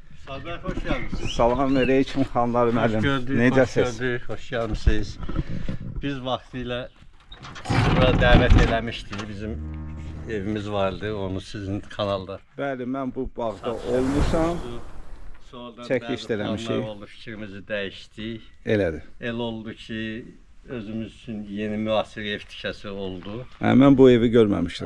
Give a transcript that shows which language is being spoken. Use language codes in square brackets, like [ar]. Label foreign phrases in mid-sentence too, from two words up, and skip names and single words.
[tr] Sabah hoş geldiniz. [az] Salam aleyküm xanlar müəllim. Necəsiz? [tr] Hoş gördük, hoş gelmişsiniz. [az] Biz vaktiyle buraya davet eləmişdik. Bizim evimiz vardı, onu sizin kanalda. Bəli, mən bu bağda olmuşam. Sonradan Çəkiliş bəzi eləmişik. planlar oldu, fikrimizi dəyişdik. Elədir. El oldu ki, özümüz üçün yeni müasir ev tikəsi oldu. Mən bu evi görməmişdim.